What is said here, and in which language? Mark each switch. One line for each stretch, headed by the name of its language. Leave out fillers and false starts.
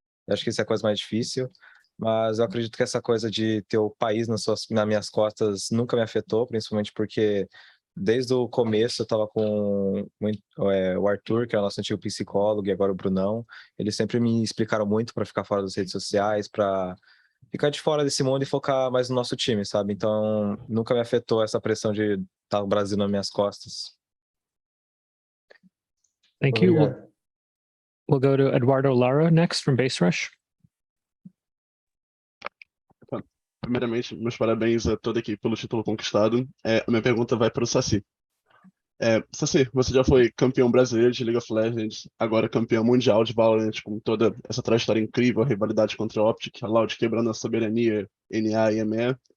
Portuguese: Eu acho que isso é a coisa mais difícil, mas eu acredito que essa coisa de ter o país nas minhas costas nunca me afetou, principalmente porque desde o começo eu estava com o Arthur, que é o nosso antigo psicólogo, e agora o Brunão. Eles sempre me explicaram muito para ficar fora das redes sociais, para ficar de fora desse mundo e focar mais no nosso time, sabe? Então, nunca me afetou essa pressão de estar o Brasil nas minhas costas.
English: Thank you. We'll go to Eduardo Lara next from Base Rush.
Portuguese: Primeiramente, meus parabéns a toda a equipe pelo título conquistado. A minha pergunta vai para o Saci. Saci, você já foi campeão brasileiro de League of Legends, agora campeão mundial de VALORANT, com toda essa trajetória incrível, a rivalidade contra a Optic, a Loud quebrando a soberania, NA e ME.